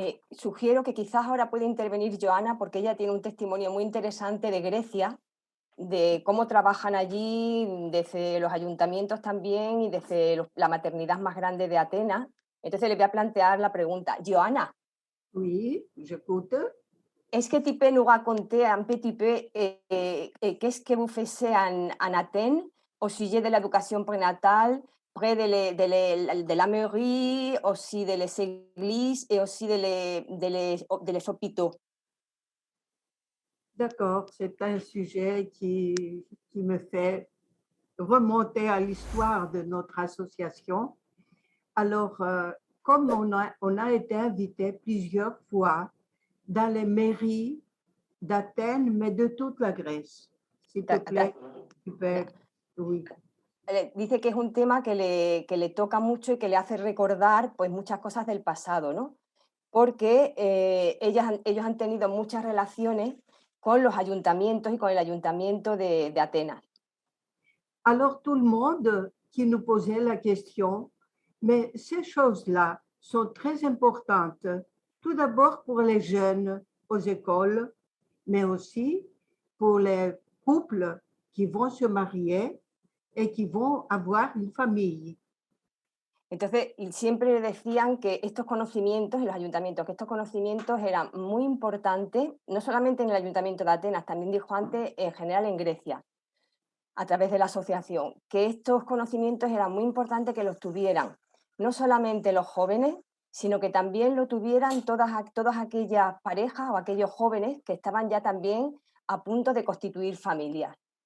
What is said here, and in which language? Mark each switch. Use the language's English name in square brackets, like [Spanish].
[Spanish] Sugiero que quizás ahora puede intervenir Joana, porque ella tiene un testimonio muy interesante de Grecia, de cómo trabajan allí desde los ayuntamientos también y desde la maternidad más grande de Atenas. Entonces le voy a plantear la pregunta. Joana. [French] Oui, j'écoute. Est-ce que tu peux nous raconter un petit peu qu'est-ce que vous faites en Athènes au sujet de l'éducation prénatale, près de la mairie, aussi de les églises et aussi de les hôpitaux? D'accord, c'est un sujet qui me fait remonter à l'histoire de notre association. Alors, comme on a été invité plusieurs fois dans les mairies d'Athènes, mais de toute la Grèce. S'il te plaît, tu peux... Oui. [Spanish] Dice que es un tema que le toca mucho y que le hace recordar pues, muchas cosas del pasado, ¿no? Porque ellos han tenido muchas relaciones con los ayuntamientos y con el ayuntamiento de Atenas. [French] Alors, tout le monde qui nous posait la question, mais ces choses-là sont très importantes, tout d'abord pour les jeunes aux écoles, mais aussi pour les couples qui vont se marier et qui vont avoir une famille. [Spanish] Entonces, siempre le decían que estos conocimientos en los ayuntamientos, que estos conocimientos eran muy importantes, no solamente en el ayuntamiento de Atenas, también dijo antes, en general en Grecia, a través de la asociación, que estos conocimientos eran muy importantes que los tuvieran no solamente los jóvenes, sino que también lo tuvieran todas aquellas parejas o aquellos jóvenes que estaban ya también a punto de constituir familias.